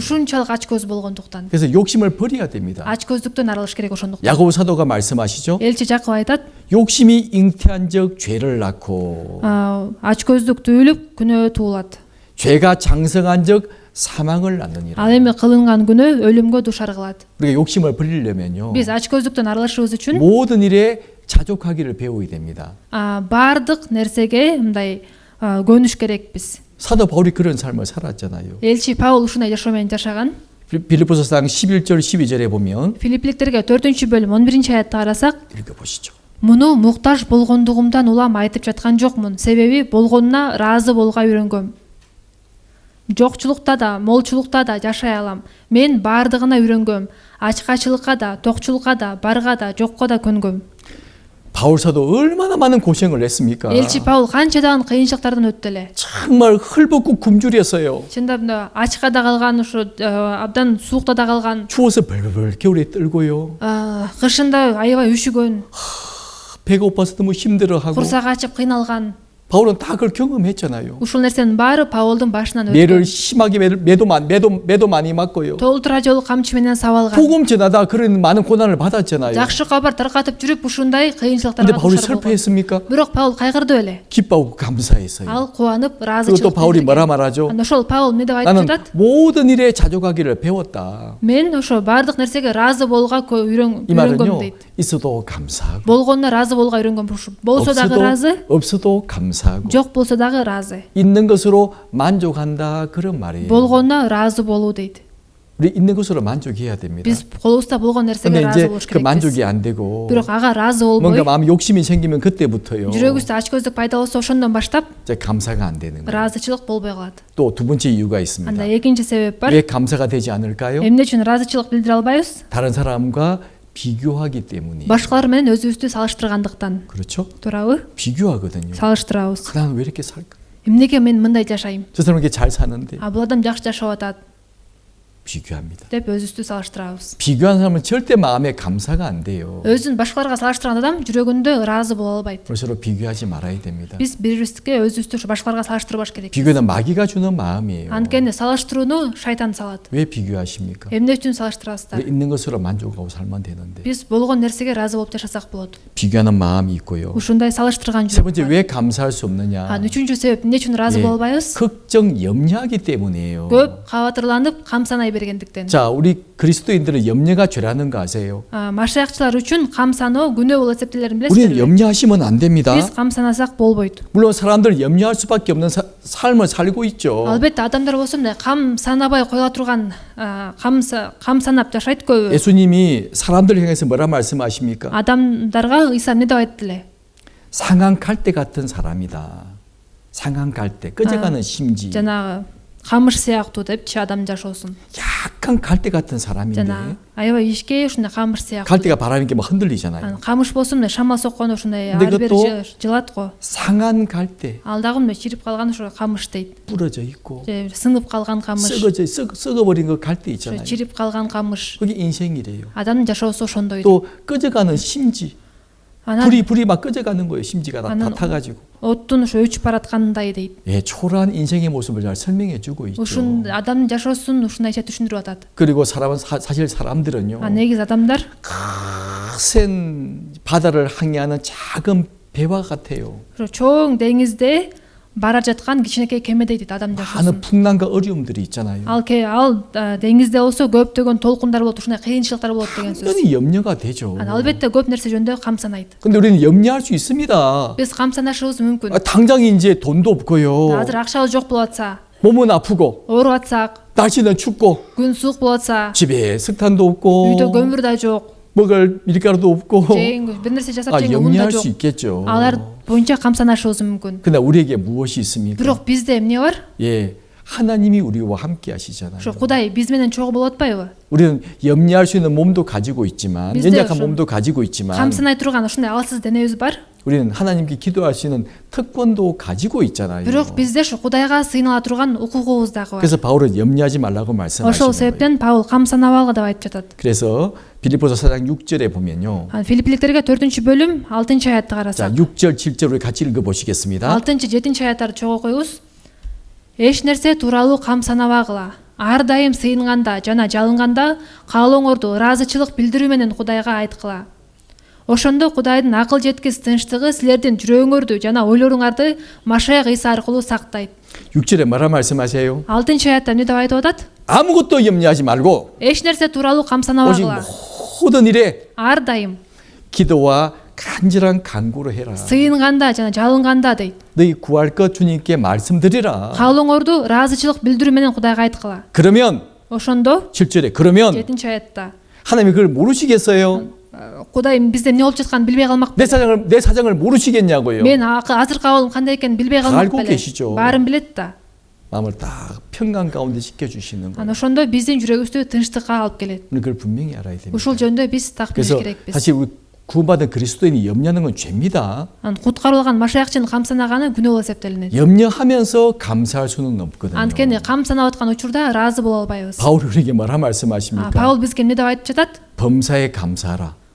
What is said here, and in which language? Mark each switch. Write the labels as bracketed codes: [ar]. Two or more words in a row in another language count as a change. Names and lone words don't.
[ky] ушунчалык ач көз болгондуктан. [ko] 그래서 욕심을 버려야 됩니다. [ky] ач көздүктөн арылыш керек ошондуктан. [ko] 야고보 사도가 말씀하시죠. [ky] элчи Жакып айтат, [ko] 욕심이 잉태한 적 죄를 낳고 [ky] ач көздүк түйүлүп күнөө туулат. [ko] 죄가 장성한 적 사망을 낳느니라. [ky] ал эми кылынган күнөө өлүмгө дуушар кылат. [ko] 우리가 욕심을 버리려면요. [ky] биз ач көздүктөн арылышыбыз үчүн [ko] 모든 일에 자족하기를 배워야 됩니다. [ky] баардык нерсеге мындай көнүш керекпиз. [ko] 사도 바울이 그런 삶을 살았잖아요. [ky] элчи Паул ушундай жашоо менен жашаган. [ko] 빌립보서상 11절 12절에 보면 [ky] Филиппиликтерге 4-бөлүм 11-аятты карасак, [ko] 읽어보시죠. [ky] муну муктаж болгондугумдан улам айтып жаткан жокмун. Себеби болгонуна ыраазы болууга үйрөнгөм. Жокчулукта да, молчулукта да жашай алам. Мен баардыгына үйрөнгөм. Ачкачылыкка да, токчулукка да, барга да, жокко да көнгөм. [ko] 바울 사도 얼마나 많은 고생을 했습니까? [ky] элчи Паул канчадан кыйынчылыктардан өттү эле. [ko] 정말 헐벗고 굶주렸어요. [ky] чындап да ачка да калган, ушу абдан суукта да калган, [ko] 추워서 벌벌 겨울에 떨고요. [ky] кышында аябай үшүгөн, [ko] 배가 고파서 너무 힘들어하고 [ky] курсак ачып кыйналган. [ko] 바울은 다 그걸 경험했잖아요. [ky] ушул нерсенин баары Паулдун башынан [ko] 매를 [ky] өткөн. [ko] 심하게 매도 많이 맞고요. [ky] Толтура жолу камчы менен сабалган. [ko] 복음 전하다 그런 많은 고난을 받았잖아요. [ky] Жакшы кабар таркатып жүрүп ушундай [ko] 근데 [ky] кыйынчылыктарга [ko] 바울이 [ky] дуушар болгон. [ko] 슬퍼했습니까? [ky] Бирок Паул кайгырды беле? [ko] 기뻐하고 감사했어요. [ky] Ал кубанып, [ko] 그리고 또 [ky] ыраазычылык [ko] 바울이 뭐라 [ky] билдирген. [ko] 말하죠? [ky] Анда ошол Паул эмне деп айтып [ko] 나는 [ky] жатат? [ko] 모든 일에 자족하기를 배웠다. [ky] Мен ошо баардык нерсеге разы болууга [ko] 이 [ky] үйрөнгөм [ko] 말은요, [ky] дейт. [ko] 있어도 감사하고 [ky] Болгонуна разы болууга үйрөнгөм. Болсо дагы разы, [ko] 없어도 감사하고 [ky] жок болсо дагы разы. [ko] 있는 것으로 만족한다 그런 말이에요. [ky] Болгонуна разы болуу дейт. [ko] 우리 있는 것으로 만족해야 됩니다. [ky] Биз колубузда болгон нерсеге [ko] 근데 [ky] разы [ko] 이제 [ky] болуш [ko] 그 [ky] керекпиз. [ko] 만족이 안 되고 [ky] Бирок ага разы [ko] 뭔가 [ky] болбой, [ko] 마음 욕심이 생기면 그때부터요. [ky] жүрөгүбүздө ачкөздүк пайда болсо ошондон баштап [ko] 이제 감사가 안 되는 거예요. [ky] ыраазычылык болбой калат. [ko] 또 두 번째 이유가 있습니다. [ky] Анда экинчи себеп бар. [ko] 왜 감사가 되지 않을까요? [ky] Эмне үчүн ыраазычылык билдире албайбыз? [ko] 다른 사람과 비교하기 때문이에요. [ky] Башкалар менен өзүбүздү салыштыргандыктан. [ko] 그렇죠? [ky] Туурабы? [ko] 비교하거든요. [ky] Салыштырабыз. [ko] 나는 왜 이렇게 살까? [ky] Эмнеге мен мындай жашайм? [ko] 저 사람 이렇게 잘 사는데 [ky] А бул адам жакшы жашап атат [ko] 비교합니다. [ky] деп өзүбүздү салыштырабыз. [ko] 비교하는 사람은 절대 마음에 감사가 안 돼요. [ky] Өзүн башкаларга салыштырган адам жүрөгүндө ыраазы боло албайт. [ko] 서로 비교하지 말아야 됩니다. [ky] Биз бири-бирибизге өзүбүздү башкаларга салыштырбаш керек. [ko] 비교는 마귀가 주는 마음이에요. [ky] Анткени салыштырууну шайтан салат. [ko] 왜 비교하십니까? [ky] Эмне үчүн салыштырасыздар? [ko] 우리 있는 것으로 만족하고 살면 되는데 [ky] Биз болгон нерсеге разы болуп жашасак болот. [ko] 비교하는 마음이 있고요. [ky] Ушундай салыштырган [ko] 세 [ky] жүрөк [ko] 번째 [ky] бар. [ko] 왜 감사할 수 없느냐? [ky] Үчүнчү себеп эмне үчүн разы [ko] 예, [ky] боло албайбыз? [ko] 걱정 염려하기 때문이에요. [ky] Көп кабатырланып, камсанай бергендиктен. [ko] 자, 우리 그리스도인들은 염려가 죄라는 거 아세요? [ky] Машаякчылар үчүн камсануу күнөө болуп эсептелерин [ko] 우리는 [ky] билесиздерби? [ko] 염려하시면 안 됩니다. [ky] Биз камсанасак болбойт. [ko] 물론 사람들 염려할 수밖에 없는 삶을 살고 있죠. [ky] Албетте адамдар болсо мындай кам санабай коюла турган кам санап жашайт көбү. [ko] 예수님이 사람들 향해서 뭐라 말씀하십니까? [ky] адамдарга ыйса эмне деп айтты эле? [ko] 상한 갈대 같은 사람이다. 상한 갈대, 꺼져가는 심지. [ky] жанагы камыш сыяктуу депчи адам жашоосун. [ko] 약간 갈대 같은 사람인데 [ky] жана аябай ишке ушундай камыш сыяктуу. [ko] 갈대가 바람이 막 흔들리잖아요. [ky] камыш болсо мындай шама соккондо ушундай [ko] 근데 [ky] ары бери [ko] 그것도 [ky] жылат го. [ko] 상한 갈대, [ky] Ал дагы мындай чирип калган ошо камыш дейт. [ko] 부러져 있고 [ky] же сынып калган камыш. [ko] 썩어버린 그 갈대 [ky] ошо [ko] 있잖아요. [ky] чирип калган камыш. [ko] 그게 인생이래요. [ky] адамдын жашоосу ошондой. [ko] 또 꺼져가는 심지, [ky] анан [ko] 불이 막 꺼져가는 거예요. 심지가 다 타가지고. [ky] оттун ошо өчүп бараткандай дейт. [ko] 예, 초라한 인생의 모습을 잘 설명해주고 있죠. [ky] ушун адамдын жашоосун ушундайча түшүндүрүп атат. [ko] 그리고 사실 사람들은요, [ky] негизи адамдар [ko] 거센 바다를 항해하는 작은 배와 같아요. [ky] чоң деңизде бара жаткан кичинекей кемедей дейт адам жашоосун. [ko] 많은 풍랑과 어려움들이 있잖아요. [ky] ал деңизде болсо көптөгөн толкундар болот, ушундай кыйынчылыктар болот деген сөз. [ko] 당연히 염려가 되죠. [ky] албетте көп нерсе жөнүндө камсанайт. [ko] 근데 우리는 염려할 수 있습니다. [ky] биз камсанышыбыз мүмкүн. [ko] 당장 이제 돈도 없고요. [ky] азыр акчабыз жок болуп атса, [ko] 몸은 아프고 [ky] ооруп атсак, [ko] 날씨는 춥고 [ky] күн суук болуп атса, [ko] 집에 석탄도 없고 [ky] үйдө көмүр да жок, [ko] 먹을 밀가루도 없고 [ky] бир нерсе жасап жеңге ун да [ko] 염려할 수 [ky] жок. [ko] 있겠죠. [ky] алар боюнча камсанышыбыз мүмкүн. [ko] 근데 우리에게 무엇이 있습니까? [ky] бирок бизде эмне бар? [ko] 예, 하나님이 우리와 함께 하시잖아요. [ky] ошо Кудай биз менен чогуу болуп атпайбы? [ko] 우리는 염려할 수 있는 몸도 가지고 있지만, 비슷해요, 연약한 좀. 몸도 가지고 있지만, [ky] камсанай турган ушундай алсыз денебиз бар. [ko] 우리는 하나님께 기도할 수 있는 특권도 가지고 있잖아요. [ky] бирок бизде ушу Кудайга сыйынала турган укугубуз дагы бар. [ko] 그래서 바울은 염려하지 말라고 [ky] ошол [ko] 말씀하시는 거예요. [ky] себептен Паул камсанабалга деп айтып жатат. [ko] 그래서 빌립보서 4장 6절에 보면요. [ky] Филиппиликтерге 4-бөлүм 6-аятты [ko] 자, [ky] карасак. 6절, 7절 우리 같이 읽어 보시겠습니다. 6-7 аяттарды чогуу окуйбуз. Эч нерсе тууралуу камсанабагыла. Ар дайым сыйынганда жана жалынганда каалооңорду ыраазычылык билдирүү менен Кудайга айткыла. Ошондо Кудайдын акыл жеткис тынчтыгы силердин жүрөгүңөрдү жана ойлоруңарды Машаяк Ыйса аркылуу сактайт. [ko] 6절에 뭐라 말씀하세요? [ky] 6-аятта эмне деп айтып атат? [ko] 아무것도 염려하지 말고 [ky] Эч нерсе тууралуу [ko] 오직 [ky] камсанабагыла. [ko] 모든 일에 [ky] Ар дайым [ko] 기도와 간절한 간구로 해라. [ky] сыйынганда жана жалынганда дейт. [ko] 너희 구할 것 주님께 말씀드리라. [ky] каалооңорду ыраазычылык билдирүү менен Кудайга айткыла. [ko] 그러면 [ky] ошондо [ko] 7절에 그러면 [ky] 7-аятта [ko] 하나님이 그걸 모르시겠어요? [ky] Кудай бизде эмне болуп жатканын билбей калмак. [ko] 내 사정을 모르시겠냐고요. [ky] мен азыркы абалым кандай экенин билбей калмак [ko] 알고 [ky] беле. [ko] 계시죠. [ky] баарын билет да. [ko] 마음을 딱 평강 가운데 지켜주시는 거예요. [ky] анан ошондо биздин жүрөгүбүздү тынчтыкка алып келет. [ko] 우리 그걸 분명히 알아야 됩니다. [ky] ушул жөнүндө биз так билиш [ko] 그래서 [ky] керекпиз. [ko] 사실 우리 구원받은 그리스도인이 염려하는 건 죄입니다. [ky] анан куткарылган машаякчынын камсанаганы күнөө болуп эсептелинет. [ko] 염려하면서 감사할 수는 없거든요. [ky] анткени камсанап аткан учурда ыраазы боло албайбыз. [ko] 바울이 우리에게 뭐라 말씀하십니까? [ky] Паул бизге эмне деп айтып жатат? [ko] 범사에 감사하라.